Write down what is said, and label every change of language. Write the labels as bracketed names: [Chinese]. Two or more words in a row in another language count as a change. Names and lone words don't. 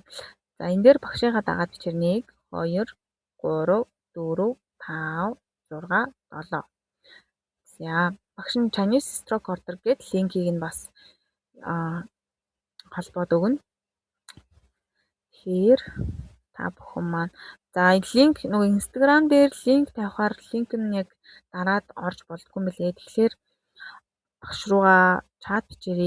[Mongolian] За энэ дээр багшийнхаа дагаад бичээр 1 2 3 4 5 6 7. За багш нь [English] Chinese stroke order [Mongolian] гэдэг линкийг нь бас холбоод өгнө. Тэгэхээр та бүхэн маань за линк нөгөө Instagram дээр линк тавихаар линк нь яг дараад орж болдгүй мөлий. Тэгэхээр багш руугаа чат бичээрэй.